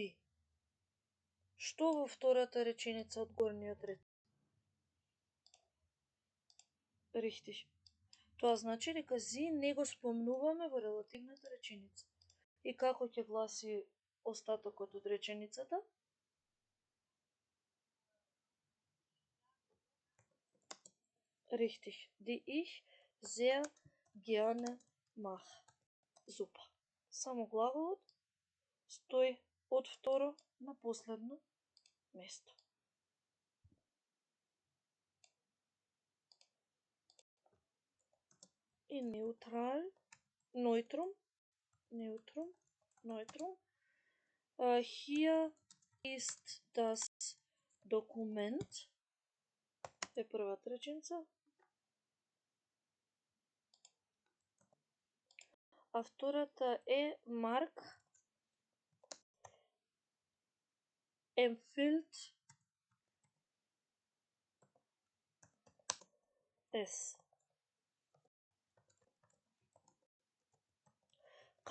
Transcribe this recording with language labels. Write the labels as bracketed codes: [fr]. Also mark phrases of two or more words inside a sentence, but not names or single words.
[mk] Што во втората реченица од горниот ред? Richtig. Тоа значи дека зи не го спомнуваме во релативната реченица. И како ќе гласи остатокот од реченицата? Richtig. [de] Die ich sehr gerne mache. [mk] Super. Само глаголот стои од второ на последно место. И неутрал, neutrum. [de] Hier ist das Dokument. [mk] Е првата реченица. А втората е Марк [de] empfiehlt es.